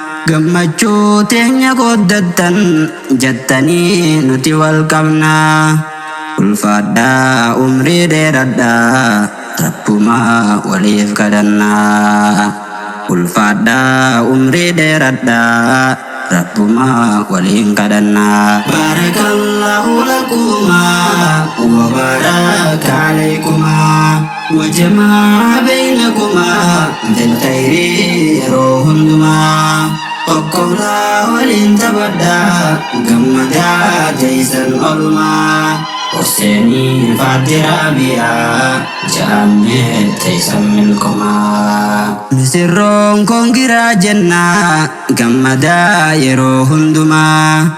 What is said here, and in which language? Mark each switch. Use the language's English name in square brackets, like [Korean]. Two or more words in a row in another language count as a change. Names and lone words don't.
[Oromo] Gammachuu teenya qooddattan jettanii nuti wal qabnaa. Ulfaadhaa umrii dheeradhaa, Rabbumaa waliif kadhannaa. Ulfaadhaa umrii dheeradhaa, Rabbumaa waliin kadhannaa. [Arabic] بارك الله لكما وبارك عليكما وجمع بينكما في الخير [Oromo] yeroo hundumaa. Tokkof laa waliin taphadhaa, gammadaa teessan olumaa. Husseeniin faadde Raabiyaa, ja'ammee teessan milkumaa. Misirroon koongiraa jennaa, gammadaa yeroo hundumaa.